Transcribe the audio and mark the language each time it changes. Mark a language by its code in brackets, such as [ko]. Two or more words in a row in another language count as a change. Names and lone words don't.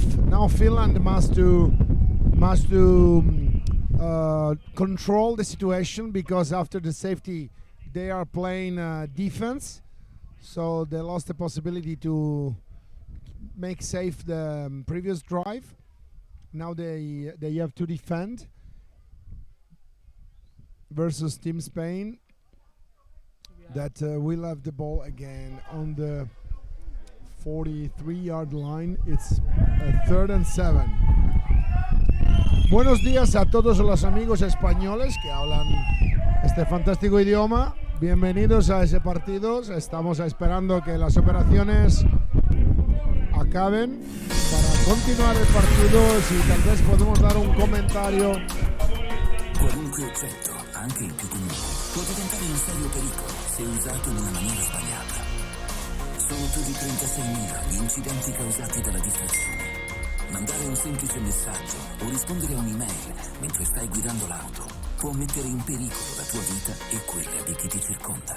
[en] Now Finland must control the situation, because after the safety they are playing defense, so they lost the possibility to make safe the previous drive. Now they have to defend versus Team Spain that will have the ball again on the 43-yard line. It's a 3rd and 7. [es] Buenos días a todos los amigos españoles que hablan este fantástico idioma. Bienvenidos a ese partido. Estamos esperando que las operaciones acaben para [it] continuare il partito. [es] Si tal vez podemos dar un comentario. [it] Qualunque oggetto, anche il più comune, può diventare un serio pericolo se usato in una maniera sbagliata. Sono più di 36.000 gli incidenti causati dalla distrazione. Mandare un semplice messaggio o rispondere a un'email mentre stai guidando l'auto può mettere in pericolo la tua vita e quella di chi ti circonda.